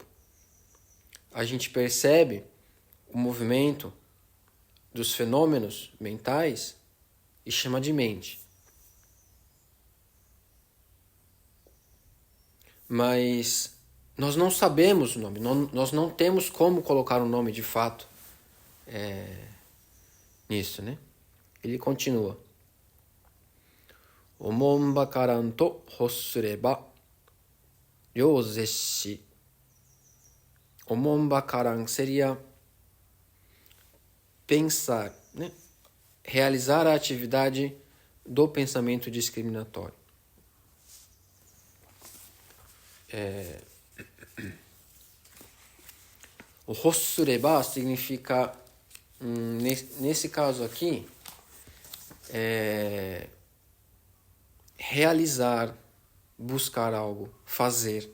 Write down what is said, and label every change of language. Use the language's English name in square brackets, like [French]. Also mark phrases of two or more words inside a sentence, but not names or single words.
[Portuguese] A gente percebe o movimento dos fenômenos mentais e chama de mente. Mas nós não sabemos o nome, nós não temos como colocar um nome de fato nisso, né? Ele continua. [Japanese] おもんばからん と ほっすれば りょう ぜし. おもんばからん [Portuguese] seria pensar, né? Realizar a atividade do pensamento discriminatório. O hossureba significa, nesse caso aqui, realizar, buscar algo, fazer.